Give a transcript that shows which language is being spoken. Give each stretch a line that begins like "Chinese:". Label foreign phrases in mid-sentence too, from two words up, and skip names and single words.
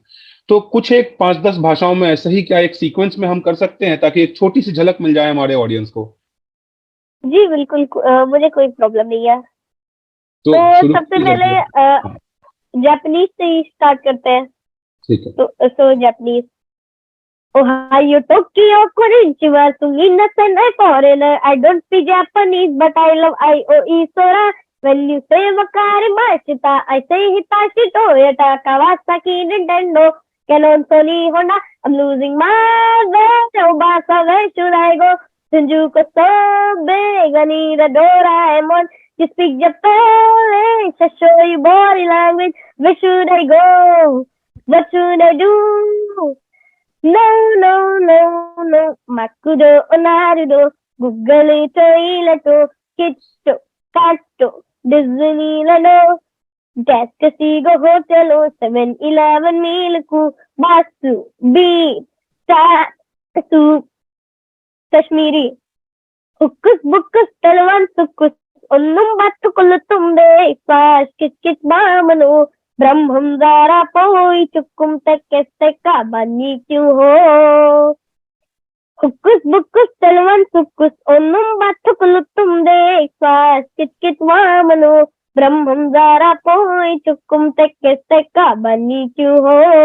Hindi: तो कुछ एक 5-10 भाषाओं में ऐसे ही क्या एक सीक्वेंस में हम कर सकते हैं, ताकि एक छोटी सी झलक मिल जाए हमारे ऑडियंस को? जी बिल्कुल, मुझे कोई प्रॉब्लम नहीं है। तो तो शुरू सबसे कीजिए पहले जल्दी। हाँ, जापानीज से ही स्टार्ट करते हैं। ठीक है। तो जापानीज।
Japanese: おはよう、東京、こんにちは、すみません,
English: a foreigner. I don't speak Japanese, but I love IOE Sora. When you say
Japanese: わかりました,
English: I say Hitachi, Toyota, Kawasaki, Nintendo, Canon, Sony, Honda. I'm losing my way. Obasa, where should I go? Shinjuku, so big, I need a Doraemon. You speak Japanese, I show you body language. Where should I go? What should I do? No, no, no, no. Makudo, Onarudo, Google, Toileto, Kitto, Katto, Disneyland, Cascasigo Hotel, 7-Eleven, Milku, Basu, Beat, Sat, Soup, Kashmiri, Hukkus, Bukkus, Talwan, Sukkus, Unnum Batukulutum, Fast, Kit, Bamano, ब्रह्मम जारा पोई चुकुम तक कैसे का बनी क्यों हो हुक्कुस बुक्कुस तलवन सुक्कुस ओनुम बातुकुलुतुम दे फास किट किट वामनो ब्रह्मम जारा पोई चुकुम तक कैसे का बनी क्यों हो।